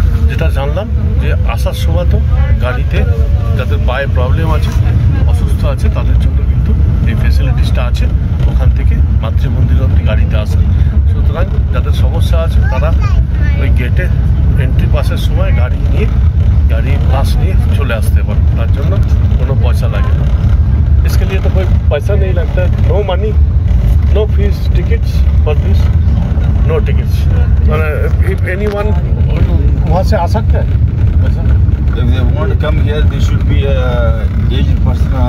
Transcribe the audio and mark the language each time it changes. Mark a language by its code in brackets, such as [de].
[bn] যেটা জানলাম যে আসার সময় তো গাড়িতে যাদের পায়ে প্রবলেম আছে, অসুস্থ আছে, তাদের জন্য কিন্তু এই ফেসিলিটিসটা আছে, ওখান থেকে মাতৃমন্দির অবধি গাড়িতে আসে। সুতরাং যাদের সমস্যা আছে তারা ওই গেটে এন্ট্রি পাসের সময় গাড়ি বাস নিয়ে চলে আসতে পারে, তার জন্য কোনো পয়সা লাগে না। [hi] इसके लिए तो कोई पैसा नहीं लगता, no money, no fees, tickets for this, no tickets. If anyone वहाँ से आ सकता है, [en] if they want to come here, they should be aged person,